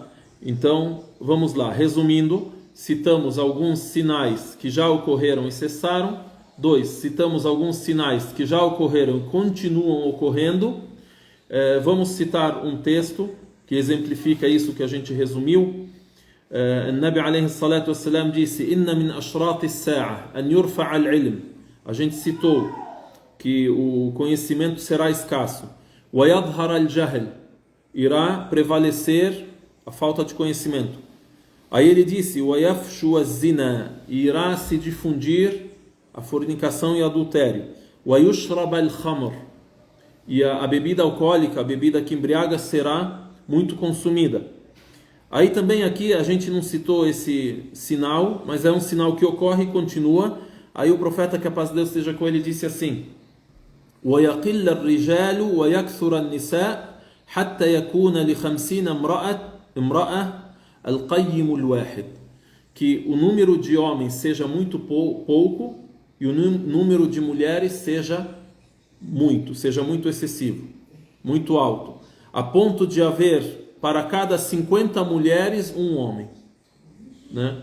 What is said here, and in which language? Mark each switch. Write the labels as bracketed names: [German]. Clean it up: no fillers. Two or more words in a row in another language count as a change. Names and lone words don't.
[Portuguese] Então vamos lá, resumindo. Citamos alguns sinais que já ocorreram e cessaram. 2. Citamos alguns sinais que já ocorreram e continuam ocorrendo. Vamos citar um texto que exemplifica isso que a gente resumiu. [Arabic] O نبي عليه الصلاة والسلام disse: إن من أشراط الساعة أن يرفع العلم. [Portuguese] A gente citou que o conhecimento será escasso. [Arabic] ويظهر الجهل. [Portuguese] Irá prevalecer a falta de conhecimento. Aí ele disse, [Arabic] وَيَفْشُ الزِّنَا, [Portuguese] irá se difundir a fornicação e adultério. [Arabic] وَيُشْرَبَ الْخَمْرِ, [Portuguese] e a bebida alcoólica, a bebida que embriaga, será muito consumida. Aí também aqui a gente não citou esse sinal, mas é um sinal que ocorre e continua. Aí o profeta, que a paz de Deus esteja com ele, disse assim: [Arabic] وَيَقِلَّ الرِّجَالُ وَيَكْثُرَ النِّسَاءُ حَتَّى يَكُونَ لِخَمْسِينَ امرأة القيم الواحد, [Portuguese] que o número de homens seja muito pouco e o número de mulheres seja muito excessivo, muito alto, a ponto de haver para cada 50 mulheres um homem, né?